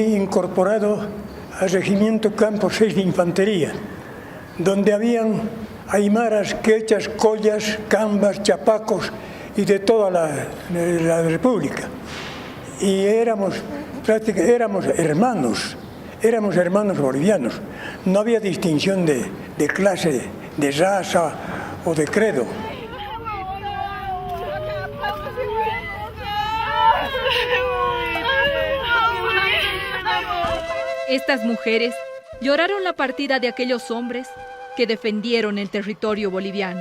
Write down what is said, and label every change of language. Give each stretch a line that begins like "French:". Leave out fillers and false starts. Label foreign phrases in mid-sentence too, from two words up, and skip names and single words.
Spanish: incorporado al Regimiento Campo 6 de Infantería, donde habían aymaras, quechas, collas, cambas, chapacos y de toda la República. Y éramos hermanos bolivianos. No había distinción de clase, de raza o de credo. Estas mujeres lloraron la partida de aquellos hombres que defendieron el territorio boliviano.